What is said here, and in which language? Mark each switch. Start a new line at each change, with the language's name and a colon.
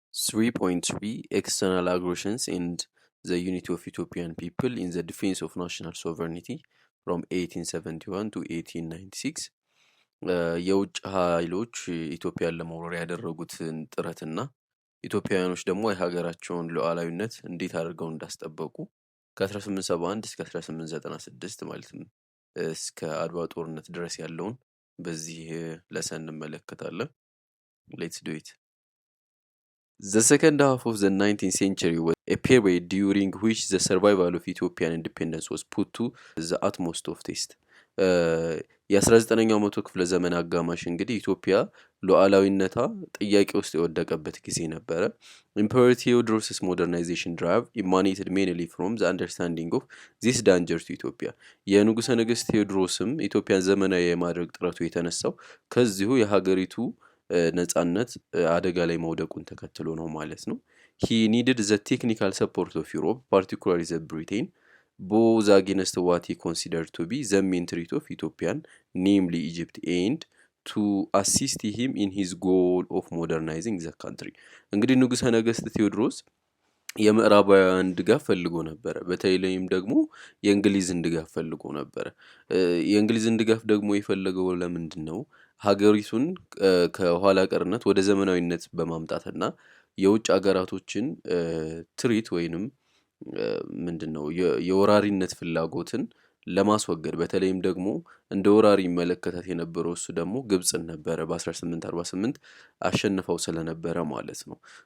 English: 3.3 External Aggressions and the Unity of Ethiopian People in the Defense of National Sovereignty from 1871 to 1896
Amharic: የውጭ ኃይሎች ኢትዮጵያን ለመውረር ያደረጉትን ጥረትና ኢትዮጵያውያኖች ደግሞ የሀገራቸውን ሉዓላዊነት እንዴት አድርገው እንዳስጠበቁ ከ1871 እስከ 1896 ማለትም እስከ አድዋ ጦርነት ድረስ ያለውን በዚህ ለሰን እንመለከታለን።
English: Let's do it. The second half of the 19th century was a period during which the survival of Ethiopian independence was put to the utmost of test.
Amharic: የ19ኛው መቶ ክፍለ ዘመን አጋማሽ እንግዲህ ኢትዮጵያ ሉዓላዊነቷ ጥያቄ ውስጥ የወደቀበት ጊዜ ነበረ።
English: Emperor Theodorus' modernization drive emanated mainly from the understanding of this danger to Ethiopia.
Amharic: የንጉሠ ነገሥት ቴዎድሮስም ኢትዮጵያን ዘመናዊ የማድረግ ጥረቱ የተነሳው ከዚሁ የሀገሪቱ ነጻነት አደጋ ላይ መውደቁን ተከትሎ ነው ማለት ነው።
English: He needed the technical support of Europe, particularly the Britain, both against what he considered to be the main threat of Ethiopian, namely Egypt, and to assist him in his goal of modernizing the country.
Amharic: እንግዲህ ንጉሠ ነገሥት ቴዎድሮስ የምዕራባውያን ድጋፍ ፈልጎ ነበረ። በተለይም ደግሞ የእንግሊዝን ድጋፍ ፈልጎ ነበረ። የእንግሊዝን ድጋፍ ደግሞ የፈለገው ለምንድን ነው? ሀገሪቱን ከኋላ ቀርነት ወደ ዘመናዊነት በማምጣትና የውጭ ሀገራቶችን ትሪት ወይንም ምንድነው የወራሪነት ፍላጎትን ለማስወገድ በተለይም ደግሞ እንደ ወራሪ መለከታት የነበረው እሱ ደግሞ ግብጽን ነበረ በ1848 አሸንፈው ስለነበረ ማለት ነው።